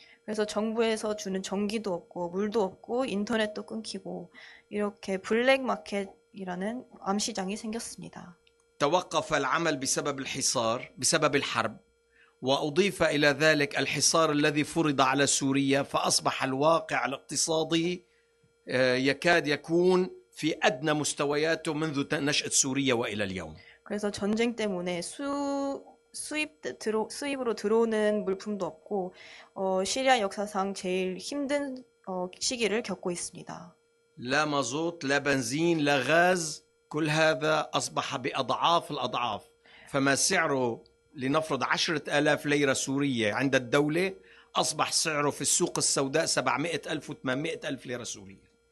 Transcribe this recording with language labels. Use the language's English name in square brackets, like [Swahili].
[Korean] 그래서 정부에서 주는 전기도 없고 물도 없고 인터넷도 끊기고 이렇게 블랙마켓이라는 암시장이 생겼습니다. [Arabic] توقف العمل بسبب الحصار بسبب الحرب، وأضيف إلى ذلك الحصار الذي فرض على سوريا، فأصبح الواقع الاقتصادي يكاد يكون في أدنى مستوياته منذ نشأة سوريا وإلى اليوم. [Korean] 그래서 전쟁 때문에 수입으로 들어오는 물품도 없고 시리아 역사상 제일 힘든 시기를 겪고 있습니다. [Arabic] لا مازوت لا بنزين لا غاز، كل هذا أصبح بأضعاف الأضعاف. فما سعره لنفرض 10,000 ليرة سورية عند الدولة أصبح سعره في السوق السوداء 700,000 و800,000 ليرة سورية.